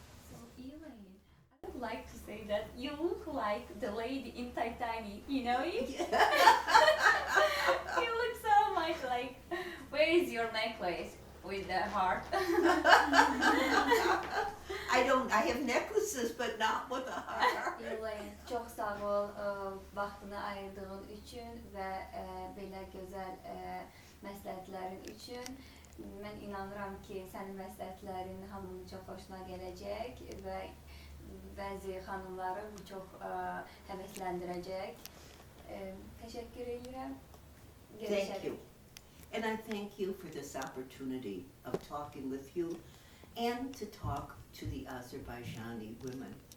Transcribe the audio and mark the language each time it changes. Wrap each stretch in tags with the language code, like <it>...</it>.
<en>So Elaine, I would like to say that you look like the lady in Titanic, you know it? You look so much like, where is your necklace with the heart? I have necklaces but not with a heart.</en> <az>Elaine, çox sağ ol vaxtını ayırdığın üçün və belə gözəl məsləhətlərin üçün. Mən inanıram ki, sənin məsləhətlərin hamının çox xoşuna gələcək və bəzi xanımları bu çox həvəsləndirəcək. Təşəkkür edirəm.</az> <en>Thank you. And I thank you for this opportunity of talking with you and to talk to the Azerbaijani women.</en>